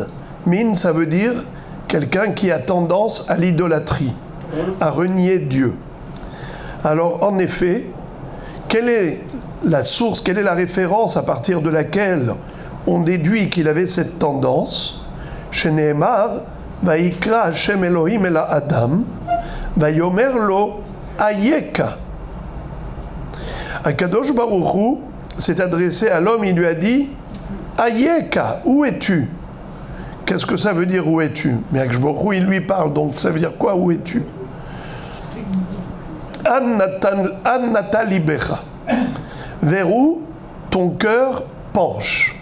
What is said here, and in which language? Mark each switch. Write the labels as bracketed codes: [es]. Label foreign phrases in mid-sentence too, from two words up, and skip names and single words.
[fr] Min, ça veut dire quelqu'un qui a tendance à l'idolâtrie, à renier Dieu. Alors, en effet, quelle est la source, quelle est la référence à partir de laquelle on déduit qu'il avait cette tendance? [he] שנאמר, ויקרא השם אלהים אל אדם, ויאמר לו איכה. הקדוש ברוך הוא [fr] s'est adressé à l'homme, il lui a dit Ayeka, où es-tu? Qu'est-ce que ça veut dire où es-tu? Mais [he] הקדוש ברוך הוא, [fr] il lui parle, donc ça veut dire quoi, où es-tu? [he] אנה נטה לבך. [fr] Vers où ton cœur penche.